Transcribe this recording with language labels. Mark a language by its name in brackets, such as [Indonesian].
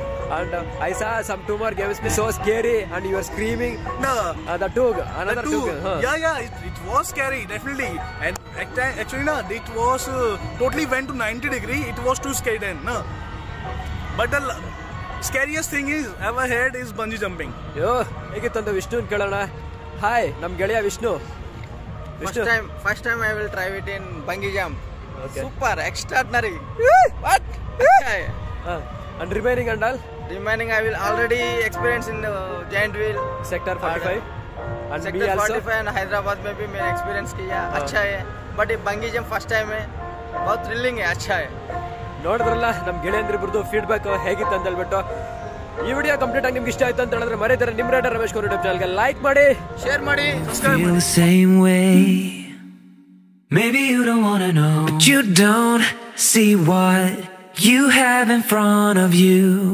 [English] And I saw some 2 more games so scary, and you were screaming. No, another two. Yeah, it was scary, definitely. And actually, no, it was totally went to 90 degree. It was too scary then, no. But the scariest thing is ever had is bungee jumping. [Kannada] Yo, ಹೇಗಿತ್ತು ವಿಷ್ಣು ಕೇಳೋಣ. Hi, ನಮ್ ಗೆಳೆಯ Vishnu. [English] First time I will try it in bungee jump. Okay. Super, extraordinary. What? And remaining and all? Remaining I will already experience in giant wheel. Sector 45. And [Hindi] Sector 45 and Hyderabad में भी मैंने experience किया. अच्छा है. But ये bungee jump first time है. बहुत thrilling है. अच्छा है. [Kannada] ನೋಡಿದ್ರಲ್ಲ ನಮ್ ಗೆಳೆಯಂದ್ರಿಬ್ರದ್ದು ಫೀಡ್ಬ್ಯಾಕ್ ಹೇಗಿತ್ತು ಅಂತ ಹೇಳ್ಬಿಟ್ಟು. ಈ ವಿಡಿಯೋ ಕಂಪ್ಲೀಟ್ ಆಗಿ ನಿಮ್ಗೆ ಇಷ್ಟ ಆಯ್ತು ಅಂತ ಹೇಳಿದ್ರೆ ಮರೆಯದಿರ ನಿಮ್ ರೈಡರ್ ರಮೇಶ್ ಗೌಡ ಯೂಟ್ಯೂಬ್ ಚಾನಲ್ಗೆ ಲೈಕ್ ಮಾಡಿ, ಶೇರ್ ಮಾಡಿ, ಸಬ್ಸ್ಕ್ರೈಬ್ ಮಾಡಿ. [English] Feel the same way. Maybe you don't wanna know, but you don't see what you have in front of you.